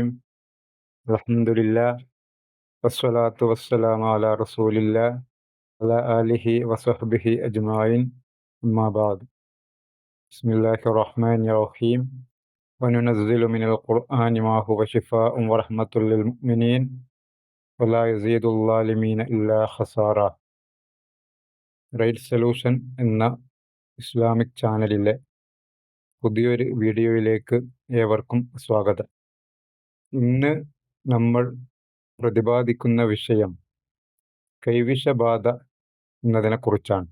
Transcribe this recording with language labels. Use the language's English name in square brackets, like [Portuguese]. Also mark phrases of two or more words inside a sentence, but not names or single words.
[Arabic] الحمد لله والصلاة والسلام على رسول الله وعلى آله وصحبه أجمعين. أما بعد. بسم الله الرحمن الرحيم. وننزل من القرآن ما هو شفاء ورحمة للمؤمنين ولا يزيد الظالمين إلا خسارا. [Malayalam] റൈറ്റ് സൊല്യൂഷൻ എന്ന [English] Islamic channel [Malayalam] പുതിയൊരു വീഡിയോയിലേക്ക് ഏവർക്കും സ്വാഗതം. ഇന്ന് നമ്മൾ പ്രതിപാദിക്കുന്ന വിഷയം കൈവിഷബാധ എന്നതിനെക്കുറിച്ചാണ്.